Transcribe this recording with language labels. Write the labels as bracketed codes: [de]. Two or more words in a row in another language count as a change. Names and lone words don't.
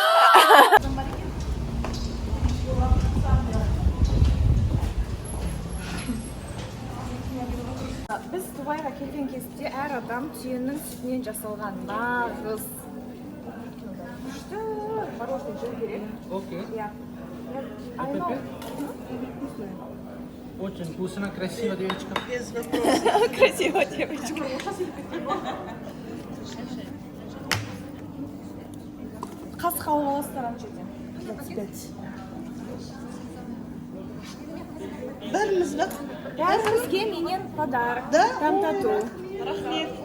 [kk] Біз Дубайға келген кезде әр адам түйенің сүтінен жасалған нағыз күшті мороженое жеу керек. Окей. [en] I know. [ru] Очень вкусно, красиво, девочка. Красиво, девочка. [kk] Қасқа аласыздар ана жерден. 25. Бәріміз бе? Бәрімізге менен подарок. [ru] Там тату. [kk] Рахмет.